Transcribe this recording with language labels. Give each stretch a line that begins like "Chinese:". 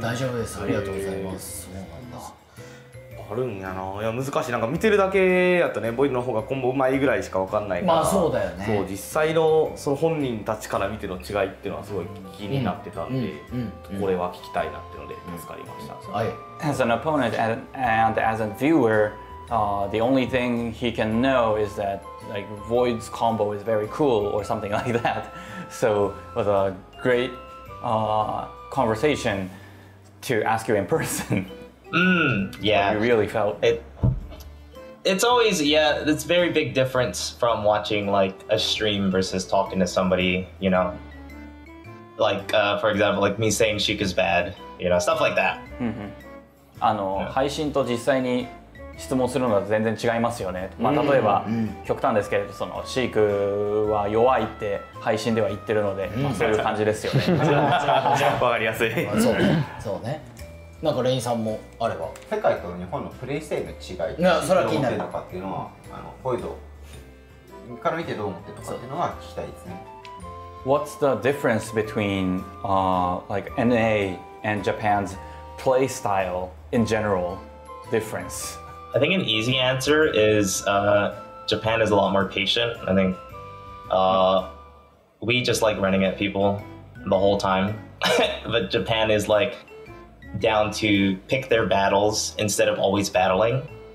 Japanese: 大丈夫です。ありがとうございます。あるんやな。いや難しい。なんか見てるだけやとね、ボイドの方がコンボうまいぐらいしかわかんないから。まあそうだよね。そう実際のその本人たちから見ての違いっていうのはすごい気になってたんで、これは聞きたいなっていうので助かりました。はい。
English: As an opponent and as a viewer, the only thing he can know is that like Void's combo is very cool or something like that. So it was a great conversation to ask you in person. Yeah. You really felt it. It's always, yeah, it's a very big difference from watching like a stream versus talking to somebody, you know. Like, for example, like me saying Sheik is bad, you know, stuff like that.
Japanese: 配信と実際に質問するのは全然違いますよね。例えば極端ですけれど、そのシークは弱いって配信では言ってるので、そういう感じですよね。わかりやすい。そうね。なんかレインさんもあれば世界と日本のプレイスタイルの違いってどう思ってるのかっていうのはボイドから見てどう思ってるのかっていうのは聞きたいですね。
English: What's the difference between like NA and Japan's play style in general difference? I think an easy answer is Japan is a lot more patient. I think we just like running at people the whole time, but Japan is like down to pick their battles instead of always battling.